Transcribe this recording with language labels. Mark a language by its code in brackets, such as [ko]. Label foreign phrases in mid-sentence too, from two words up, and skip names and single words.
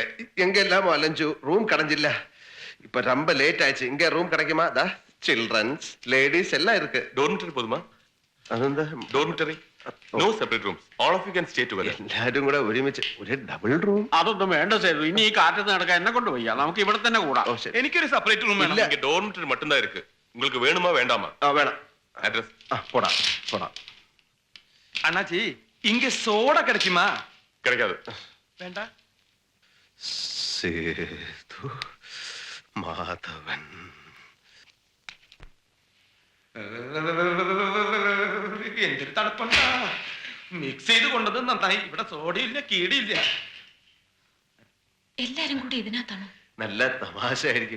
[ta] எங்க எல்லாமோ அலைஞ்சு ரூம் கிடைஞ்சில்ல. இப்ப ரொம்ப லேட் ஆயிடுச்சு. இங்க ரூம் கிடைக்குமா? தா சில்ட்ரன்ஸ் லேடிஸ் எல்லாம் இருக்கு. டோர்மிட்டரி போதுமா? [ml] അതെന്താ [en] Dormitory? No separate rooms. All of you can stay together. [ml] എല്ലാരും കൂടെ ഒരുമിച്ച് ഒരു ഡബിൾ റൂം. അതൊന്നും വേണ്ട സേതു. ഇനി ഈ കാറ്റത്ത് നടക്കാൻ എന്നെ കൊണ്ട് വയ്യ. നമുക്ക് ഇവിടെ തന്നെ കൂടാം. എനിക്കൊരു സെപ്പറേറ്റ് റൂം വേണം. [ta] இங்க டோர்மிட்டரி மட்டும்தான் இருக்கு. உங்களுக்கு வேணுமா வேண்டாமா? [ml] വേണം. [ta] அட்ரஸ் போடா போடா. அண்ணாச்சி இங்க சோடா கிடைக்குமா? கிடைக்காது. வேண்டாம். [ml] சேது മാധവൻ. എന്തൊരു തണുപ്പുണ്ടാ. മിക്സ് ചെയ്ത് കൊണ്ടത് നന്നായി. ഇവിടെ സോഡയില്ല കീടിയില്ല. എല്ലാരും കൂടി ഇതിനകത്താണോ? നല്ല തമാശ ആയിരിക്കും.